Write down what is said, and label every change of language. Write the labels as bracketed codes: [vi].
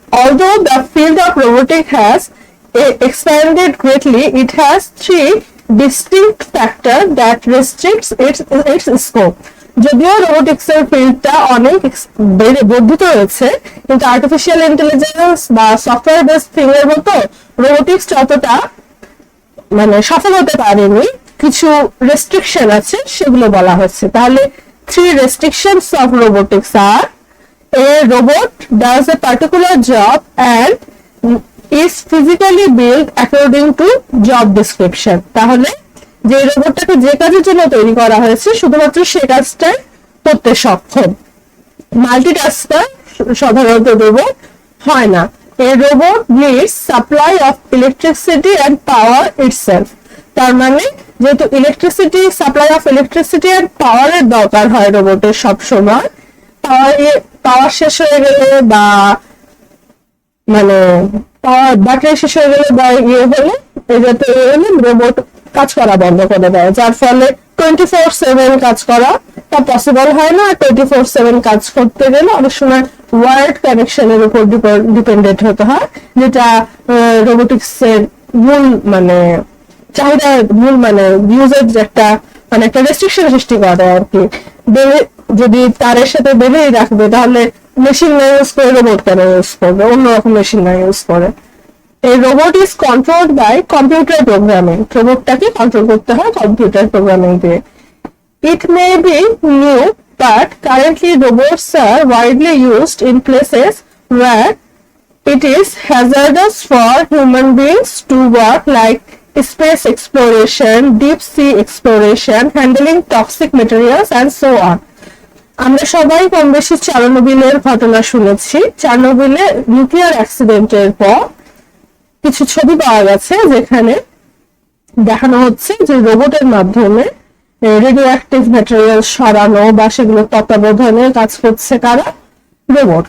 [en] Although the field of robotics has expanded greatly, it has three distinct factors that restricts its scope. [bn] যদিও robotics এর ফিল্ডটা অনেক বর্ধিত হয়েছে, কিন্তু আর্টিফিশিয়াল ইন্টেলিজেন্স বা সফটওয়্যার বেসড থিং এর মতো রোবোটিক্স ততটা মানে সফল হতে পারেনি। কিছু রেস্ট্রিকশন আছে, সেগুলো বলা হচ্ছে। [en] তাহলে 3 restrictions of robotics are: a robot does a particular job and is physically built according to job description. [bn] তাহলে যে রোবটটাকে যে কাজের জন্য তৈরি করা হয়েছে শুধুমাত্র সে কাজটাই করতে সক্ষম। মাল্টিটাস্কার সাধারণত রোবট হয় না। [en] A robot needs supply of electricity and power itself. [bn] তার মানে যেহেতু সাপ্লাই অফ ইলেকট্রিসিটি এন্ড পাওয়ারের দরকার হয় রোবটের সব সময়, পাওয়ার শেষ হয়ে গেলে বা মানে পাওয়ার ব্যাটারি শেষ হয়ে গেলে বা হলে এটাতে রোবট কাজ করা বন্ধ করে দেয়, যার ফলে 24/7 কাজ করা তা পসিবল হয় না। 24/7 কাজ করতে গেলে অনেক সময় ওয়ার্ড কানেকশনের উপর ডিপেন্ডেন্ট হতে হয়, যেটা রোবোটিক্স এর মূল মানে চাহিদার মূল মানে ইউজের একটা মানে একটা রেস্ট্রিকশন সৃষ্টি করে আর কি। যদি তারের সাথে বেঁধেই রাখবে তাহলে মেশিন না ইউজ করে রোবট কেন ইউজ করবে, অন্যরকম মেশিন না ইউজ করে। এই [en] Robot is controlled by computer programming. [bn] রোবটটাকে control করতে হয় কম্পিউটার প্রোগ্রামিং দিয়ে। [en] It may be new but currently robots are widely used in places where it is hazardous for human beings to work, like space exploration, deep sea exploration, handling toxic materials and so on. [bn] আমরা সবাই কম বেশি চারনোবিলের ঘটনা শুনেছি। চারনোবিলে nuclear অ্যাক্সিডেন্টের পর কিছু ছবি পাওয়া গেছে যেখানে দেখানো হচ্ছে যে রোবটের মাধ্যমে রেডিও অ্যাক্টিভ ম্যাটেরিয়াল সরানো বা সেগুলো তত্ত্বাবধানে কাজ করছে কারা, রোবট।